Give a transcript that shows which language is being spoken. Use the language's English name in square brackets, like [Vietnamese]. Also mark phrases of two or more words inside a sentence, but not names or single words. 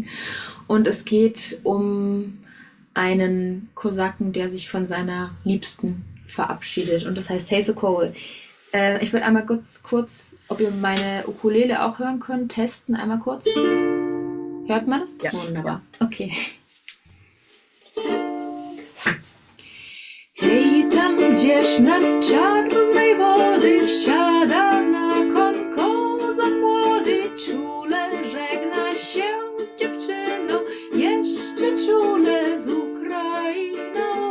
[German] Und es geht um einen Kosaken, der sich von seiner Liebsten verabschiedet. Und das heißt Hey Sokoły. Ich würde einmal kurz, ob ihr meine Ukulele auch hören könnt, testen. Einmal kurz. Hört man das? Ja. Wunderbar. Okay. [Polish] Hej, tam gdzieś nad czarnej wody wsiada na kon koza młody, czule żegna się z dziewczyną, jeszcze czule z Ukrainą.